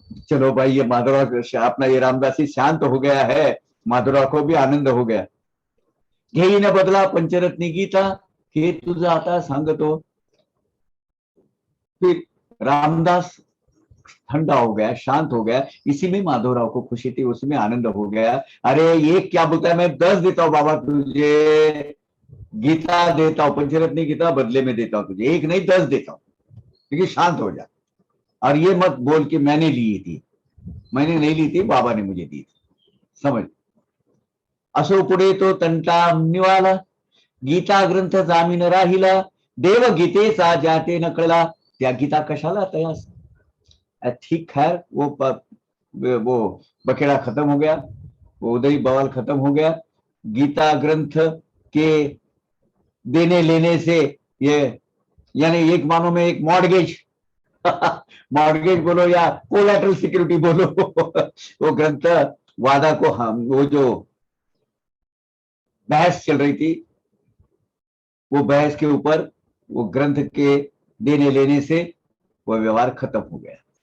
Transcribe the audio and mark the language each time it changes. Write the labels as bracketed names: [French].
[Hindi] चलो भाई, ये माधुरा अपना ये रामदासी शांत हो गया है, माधुरा को भी आनंद हो गया। [Marathi] घेई न बदला पंचरत्नी गीता, हे तुझा आता सांगतो। [Hindi] फिर रामदास ठंडा हो गया, शांत हो गया, इसी में माधवराव को खुशी थी, उसमें आनंद हो गया। अरे ये क्या बोलता है, मैं 10 देता हूं बाबा तुझे, गीता देता हूं, पंचरत्नी गीता बदले में देता हूं तुझे, 1 नहीं 10 देता हूं, क्योंकि शांत हो जा। और ये मत बोल कि मैंने ली थी, मैंने नहीं ली थी, बाबा ने मुझे दी थी, समझ। [Marathi] असो पुढे तो तंटा निवाला, गीता ग्रंथ जामीन राहिला, देव गीतेचा जाते न कळला, त्या गीता कशाला तयास। [Hindi] ठीक खैर, वो बखेड़ा खत्म हो गया, वो उदय बवाल खत्म हो गया। गीता ग्रंथ के देने लेने से ये, यानी एक मानो में एक मॉर्गेज मॉर्गेज बोलो या कोलैटरल सिक्योरिटी बोलो, वो ग्रंथ वादा को हम, वो जो बहस चल रही थी, वो बहस के ऊपर वो ग्रंथ के देने लेने से वो व्यवहार खत्म हो गया।